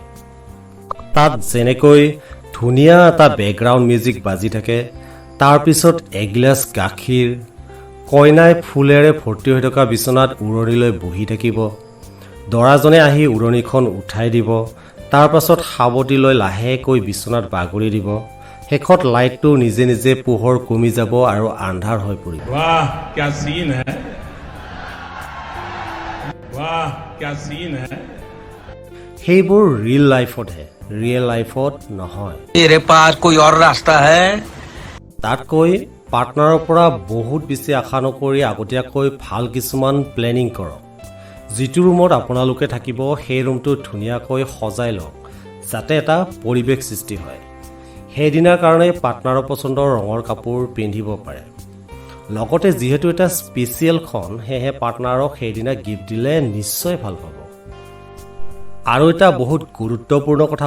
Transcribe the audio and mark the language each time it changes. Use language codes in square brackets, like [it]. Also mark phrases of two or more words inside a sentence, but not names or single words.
[as] তাত যেনেকৈ ধুনীয়া এটা [en] background music [as] বাজি থাকে তাৰ পিছত এগিলাছ গাখীৰ কইনাই ফুলেৰে ভৰ্তি হৈ থকা বিচনাত উৰণিলৈ বহি থাকিব দৰাজনে আহি উৰণিখন উঠাই দিব তাৰ পাছত সাৱটি লৈ লাহেকৈ বিচনাত বাগৰি দিব শেষত লাইটটো নিজে নিজে পোহৰ কমি যাব আৰু আন্ধাৰ হৈ পৰিব [hi] वाह क्या सीन है वाह क्या सीन है [as] সেইবোৰ [en] real lifeতহে real lifeত [as] নহয় [hi] तेरे पास कोई और रास्ता है [as] তাতকৈ পাৰ্টনাৰৰ পৰা বহুত বেছি আশা নকৰি আগতীয়াকৈ ভাল কিছুমান প্লেনিং কৰক যিটো ৰুমত আপোনালোকে থাকিব সেই ৰুমটো ধুনীয়াকৈ সজাই লওক যাতে এটা পৰিৱেশ সৃষ্টি হয় সেইদিনাৰ কাৰণে পাৰ্টনাৰৰ পছন্দৰ ৰঙৰ কাপোৰ পিন্ধিব পাৰে লগতে যিহেতু এটা স্পেচিয়েলখন সেয়েহে পাৰ্টনাৰক সেইদিনা গিফ্ট দিলে নিশ্চয় ভাল পাব আৰু এটা বহুত গুৰুত্বপূৰ্ণ কথা